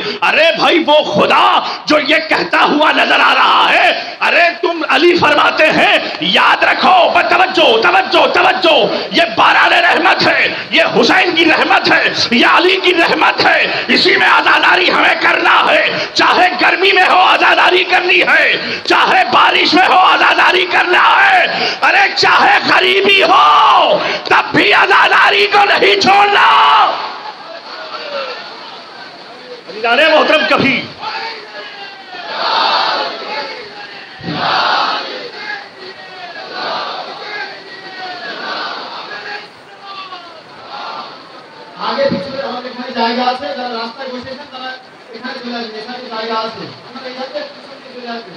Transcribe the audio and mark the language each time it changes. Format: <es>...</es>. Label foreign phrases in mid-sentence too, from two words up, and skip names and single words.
<ur>ارے بھائی وہ خدا جو یہ کہتا ہوا نظر آ رہا ہے، ارے تم علی فرماتے ہیں یاد رکھو، توجہ توجہ توجہ، یہ باران رحمت ہے، یہ حسین کی رحمت ہے، یہ علی کی رحمت ہے، اسی میں عزاداری ہمیں کرنا ہے، چاہے گرمی میں ہو عزاداری کرنی ہے، چاہے بارش میں ہو عزاداری کرنا ہے، ارے چاہے غریبی ہو تب بھی عزاداری کو نہیں چھوڑنا۔ عزیزان محترم کبھی</ur> <bn>আগে পিছনে আমাদের এখানে জায়গা আছে, যারা রাস্তায় বসেছেন তারা এখানে চলে আসবেন, এখানে জায়গা আছে, আপনারা এখানে পিছনে চলে আসবেন।</bn>